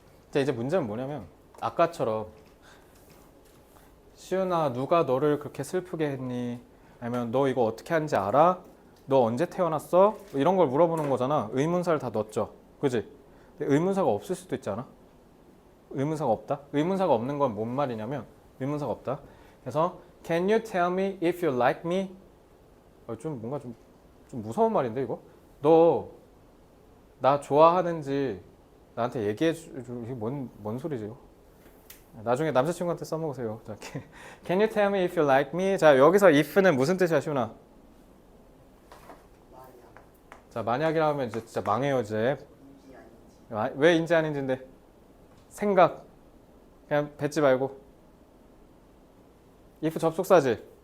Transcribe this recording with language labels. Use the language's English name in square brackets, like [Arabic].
[Korean] 자, 이제 문제는 뭐냐면 아까처럼 시윤아 누가 너를 그렇게 슬프게 했니? 아니면 너 이거 어떻게 하는지 알아? 너 언제 태어났어? 이런 걸 물어보는 거잖아. 의문사를 다 넣었죠. 그지? 근데 의문사가 없을 수도 있지 않아? 의문사가 없다? 의문사가 없는 건 뭔 말이냐면 의문사가 없다. [English] 그래서 Can you tell me if you like me? [Korean] 좀 뭔가 좀 무서운 말인데 이거? 너 나 좋아하는지 나한테 얘기해 줘. 이게 뭔 소리지 이거? 나중에 남자친구한테 써먹으세요. [English] 자, Can you tell me if you like me? [Korean] 자, 여기서 if는 무슨 뜻이야, 시훈아? 자, 만약이라 하면 이제 진짜 망해요, 이제. 왜 인지 아닌지인데? 생각. 그냥 뱉지 말고. if 접속사지.